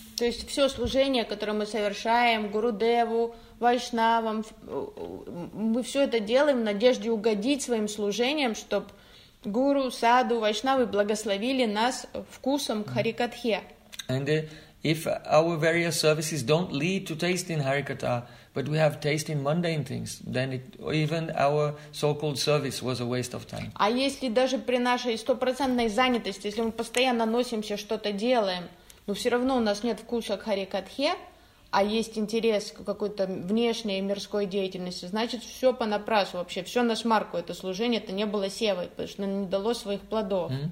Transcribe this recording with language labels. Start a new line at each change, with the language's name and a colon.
Russian: То есть все служение, которое мы совершаем Гурудеву, Вайшнавам, мы все это делаем в надежде угодить своим служением, чтобы Гуру, Саду, Вайшнавы благословили нас вкусом к Харикатхе.
English: And if our various services don't lead to taste in Harikatha, but we have taste in mundane things, then even our so-called service was a waste of time.
Russian: А если даже при нашей 100% занятости, если мы постоянно носимся, что-то делаем, но все равно у нас нет вкуса к Харикатхе, а есть интерес к какой-то внешней мирской деятельности, значит, все понапрасну вообще, все на смарку это служение, это не было севой, потому что не дало своих плодов.